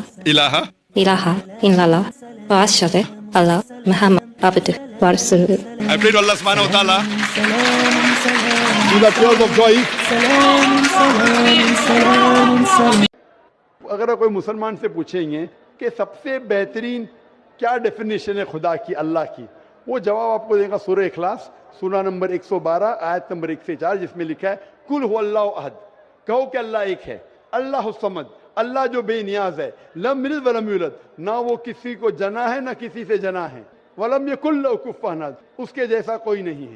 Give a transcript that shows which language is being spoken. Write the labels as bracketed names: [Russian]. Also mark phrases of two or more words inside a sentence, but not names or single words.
[Arabic] ilaha إله إلا الله وأشهد الله محمد عبده ورسوله. [English] I pray to Allah [Arabic] سبحانه وتعالى [English] to the tears of joy. [Hindi] अगर कोई मुसलमान से पूछेंगे कि सबसे बेहतरीन क्या डेफिनेशन है खुदा की, अल्लाह की, वो जवाब आपको देगा सूरह इखलास सूरा नंबर 112 आयत नंबर 1 से 4, जिसमें लिखा है [Arabic] قل هو الله أحد, [Hindi] कहो कि अल्लाह एक है, [Arabic] الله الصمد, [Hindi] अल्लाह जो बेनियाज है, [Arabic] لم يلد ولم يولد, [Hindi] ना वो किसी को जना है ना किसी से जना है, [Arabic] ولم يكن له كفوا أحد, [Hindi] उसके जैसा कोई नहीं है।